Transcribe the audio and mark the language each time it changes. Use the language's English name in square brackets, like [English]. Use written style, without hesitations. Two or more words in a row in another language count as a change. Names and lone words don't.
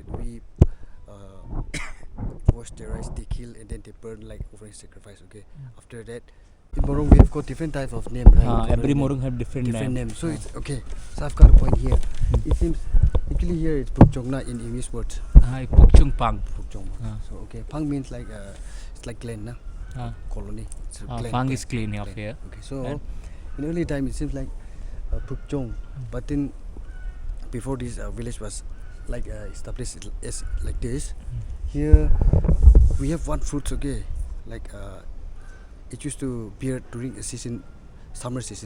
[English] We wash their rice, they kill and then they burn like offering sacrifice. Okay, after that. In Morong we have got different type of name, right? Every Morong have different name. name. So it's okay. So I've got a point here. It seems actually here it's Pukchongna in English words. Pukchung Pang. Pukchong. So okay, Pang means like it's like clan, na? Colony. It's a clan, Pang clan, is clean of clan. here. Okay, so in early time it seems like Pukchong, but then before this village was like established as like this. Here we have one fruits, okay, like it used to bear during a season, summer season.